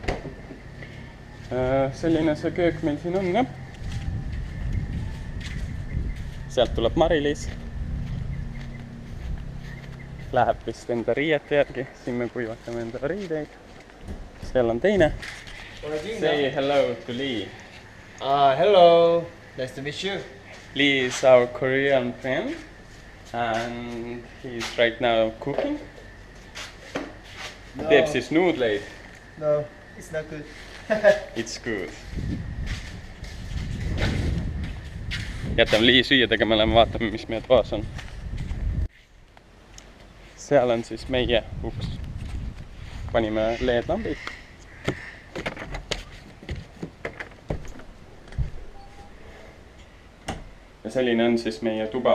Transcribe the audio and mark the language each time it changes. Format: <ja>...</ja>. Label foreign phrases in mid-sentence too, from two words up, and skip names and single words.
<et>Selline see köök meil siin on, jah. Sealt tuleb Mari-Liis. Läheb vist enda riiete järgi. Siin me kuivatame enda riideid. Seal on teine.</et> <en>Say hello to Lee. Hello. Nice to meet you. Lee is our Korean friend. And he's right now cooking. No.</en> <et>Teeb siis nuudleid.</et> <en>No, it's not good. It's good.</en> <et>Jätame Lee süüa tegema, lähme vaatame, mis meie toas on. Seal on siis meie uks. Panime LED-lambid. Ja selline on siis meie tuba.</et>